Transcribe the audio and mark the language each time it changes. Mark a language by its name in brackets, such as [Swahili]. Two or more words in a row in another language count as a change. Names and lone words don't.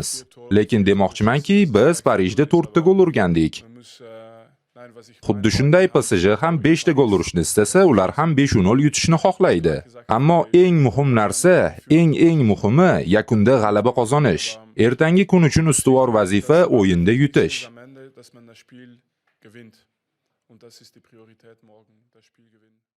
[Uzbek] Lekin demoqchimanki, biz Parijda 4 ta gol urgandik. Xuddi shunday PSG ham 5 ta gol urishni istasa, ular ham 5-0 yutishni xohlaydi. Ammo eng muhim narsa, eng muhimi yakunda g'alaba qozonish. Ertangi kun uchun ustuvor vazifa o'yinda yutish. [German] Und das ist die Priorität morgen, das Spiel gewinnen.